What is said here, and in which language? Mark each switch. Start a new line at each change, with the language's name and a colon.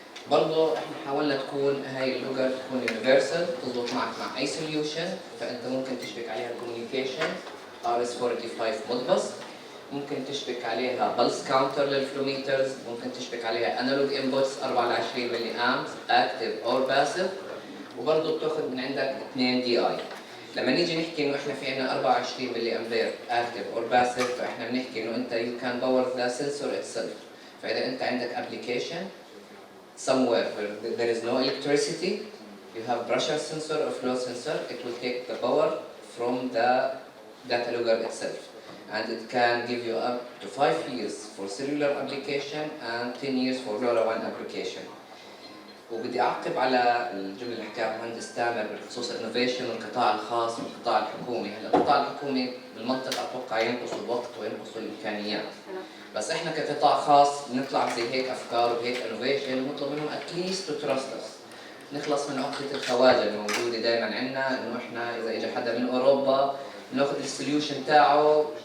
Arabic: برضه احنا حاولنا تكون هاي اللوجر تكون يونيفرسال، تضبط معك مع اي سوليوشن، فانت ممكن تشبك عليها كوميونيكيشن RS-485 مودبس، ممكن تشبك عليها بلس كاونتر للفلوميترز، ممكن تشبك عليها انالوج انبوتس 4 ل 20 ملي امبس اكتف اور باسيف، وبرضه بتاخذ من عندك 2 دي اي. لما نيجي نحكي انه احنا في عندنا 24 ملي امبير اكتف اور باسيف، فاحنا بنحكي انه انت
English: You can power the sensor itself.
Arabic: فاذا انت عندك ابلكيشن
English: somewhere where there is no electricity, you have pressure sensor or flow sensor, it will take the power from the data logger itself. And it can give you up to 5 years for cellular application and 10 years for LoRaWAN application.
Arabic: وبدي أعقب على الجملة اللي حكاها المهندس تامر بخصوص الانوفيشن والقطاع الخاص والقطاع الحكومي. هلا القطاع الحكومي بالمنطق أتوقع ينقص الوقت وينقص الإمكانيات. بس احنا كقطاع خاص بنطلع زي هيك افكار وهيك انوفيشن ونطلب منهم
English: at least to trust us,
Arabic: نخلص من عقده الخواجه الموجوده دائما عندنا، انه احنا اذا اجى حدا من اوروبا بناخذ السوليوشن تاعه